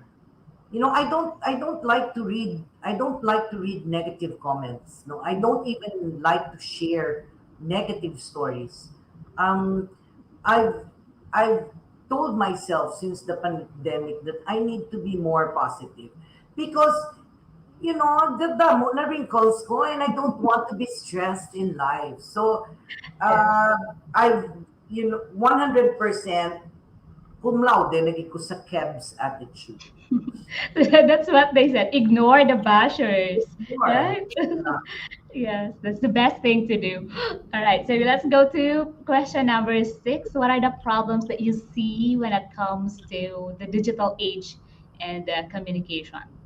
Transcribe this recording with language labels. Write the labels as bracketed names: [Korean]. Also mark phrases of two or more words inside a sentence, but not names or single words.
[English] I don't like to read. I don't like to read negative comments. No, I don't even like to share negative stories. Um, I've told myself since the pandemic that I need to be more positive because [Cebuano] damo na wrinkles ko [English] and I don't want to be stressed in life. So I've 100% cum laude [Filipino] naging ko sa [English] Keb's attitude. That's what they said. Ignore the bashers. Right? Yes, that's the best thing to do. All right, so let's go to question number 6. What are the problems that you see when it comes to the digital age and communication?